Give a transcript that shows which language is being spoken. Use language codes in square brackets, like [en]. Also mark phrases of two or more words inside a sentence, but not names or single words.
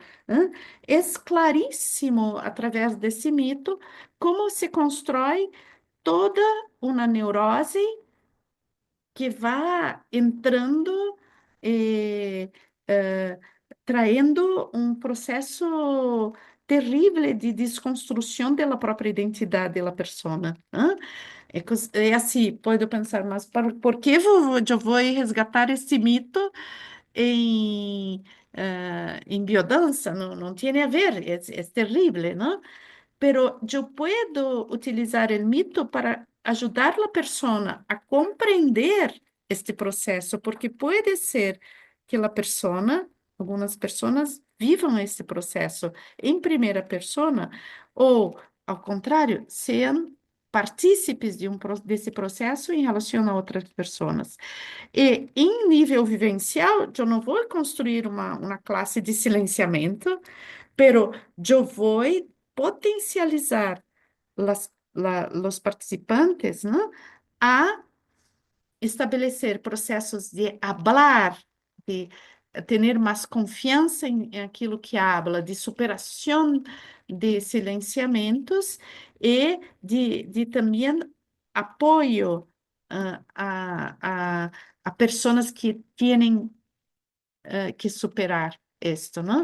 [pt] É claríssimo, através desse mito, como se constrói toda uma neurose que vai entrando e traindo um processo terrível de desconstrução da própria identidade da pessoa. É assim, pode pensar, mas por que eu vou resgatar este mito em biodança? Não, não tem a ver, é terrível, não? [es] Pero yo puedo utilizar el mito para ayudar a la persona [pt] a compreender este processo, porque pode ser que a persona, algumas pessoas, vivam este processo em primeira persona, ou, ao contrário, sejam partícipes desse processo em relação a outras pessoas. E em nível vivencial, eu não vou construir uma classe de silenciamento, [es] pero yo voy potencializar los participantes, ¿no? [pt] A estabelecer processos de hablar, de ter mais confiança em aquilo que habla, de superação de silenciamentos e de também apoio a pessoas que têm que superar [es] esto, ¿no?